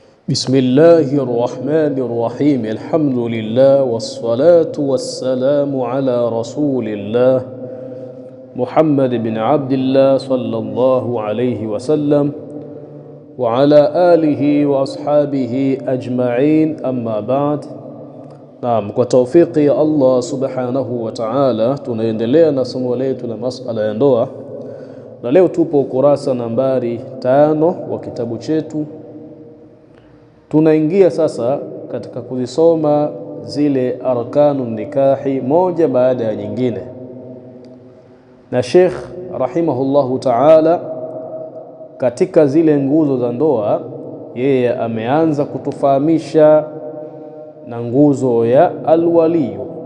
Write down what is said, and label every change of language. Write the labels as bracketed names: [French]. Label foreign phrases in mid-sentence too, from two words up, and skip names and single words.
[Arabic] بسم الله الرحمن الرحيم. الحمد لله والصلاة والسلام على رسول الله محمد بن عبد الله صلى الله عليه وسلم وعلى آله وأصحابه أجمعين. أما بعد. [Swahili] Naam, kwa taufiki ya Allah [Arabic] سبحانه وتعالى [Swahili] tunaendelea na somo letu la masala ya ndoa, na leo tupo ukurasa nambari 5 wa kitabu chetu. Tunaingia sasa katika kuzisoma zile [Arabic] أركان النكاح [Swahili] moja baada ya nyingine, na Sheikh [Arabic] رحمه الله تعالى [Swahili] katika zile nguzo za ndoa yeye ameanza kutufahamisha na nguzo ya alwaliyu.